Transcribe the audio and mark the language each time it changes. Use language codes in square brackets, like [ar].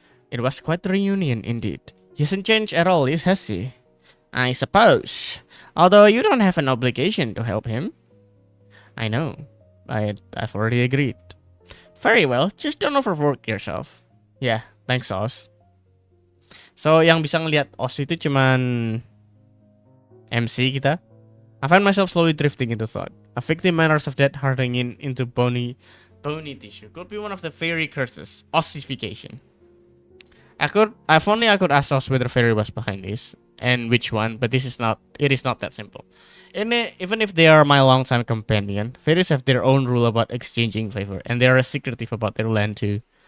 [en] It was quite the reunion indeed. He hasn't changed at all, has he? I suppose. Although you don't have an obligation to help him. I know. I've already agreed. Very well, just don't overwork yourself. Yeah, thanks, Os. [id] So, yang bisa ngelihat Os itu cuman MC kita. [en] I find myself slowly drifting into thought. A victim manners of death hardening into bony tissue. Could be one of the fairy curses. Ossification. If only I could ask Os whether fairy was behind this and which one, but it is not that simple. Even if they are my longtime companion, fairies have their own rule about exchanging favor, and they are secretive about their land too.